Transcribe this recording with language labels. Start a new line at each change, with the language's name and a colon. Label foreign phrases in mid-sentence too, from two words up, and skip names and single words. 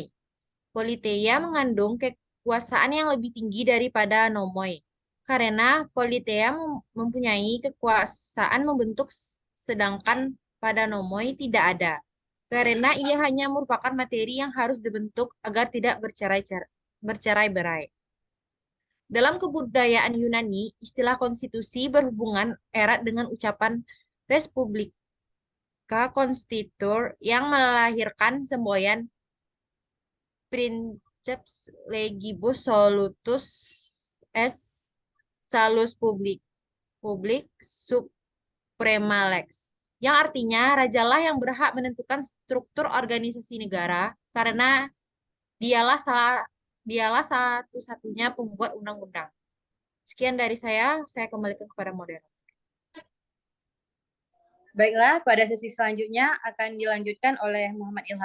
Indonesian: Politeia mengandung kekuasaan yang lebih tinggi daripada nomoi, karena politeia mempunyai kekuasaan membentuk sedangkan pada nomoi tidak ada, karena ia hanya merupakan materi yang harus dibentuk agar tidak bercerai-berai. Dalam kebudayaan Yunani, istilah konstitusi berhubungan erat dengan ucapan Respublika Constitur yang melahirkan semboyan
Latin: Princeps legibus solutus est salus public suprema lex,
Indonesian: yang artinya rajalah yang berhak menentukan struktur organisasi negara karena dialah satu-satunya pembuat undang-undang. Sekian dari saya kembalikan kepada moderator. Baiklah, pada sesi selanjutnya akan dilanjutkan oleh Muhammad Ilham.